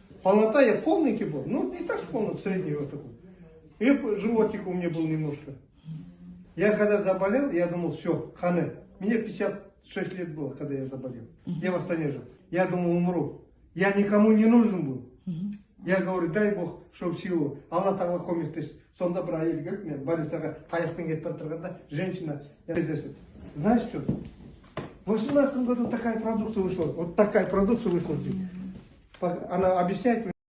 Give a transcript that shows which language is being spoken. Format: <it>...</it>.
<ru>Полнота я полненький был. Ну, не так полный, средний вот такой. И животик у меня был немножко. Я когда заболел, я думал, все, хане. Мне 56 лет было, когда я заболел. Я в Астане жил. Я думал, умру. Я никому не нужен был. Я говорю, дай Бог, что в силу.</ru> <kk>Алла Тағала көмектесін. Сонда бір әйел келіп, мен больницаға таяқпен кетіп бара жатқанда,</kk> <ru>женщина, знаешь что? В 2018 году такая продукция вышла. Вот такая продукция вышла. Она объясняет мне.</ru>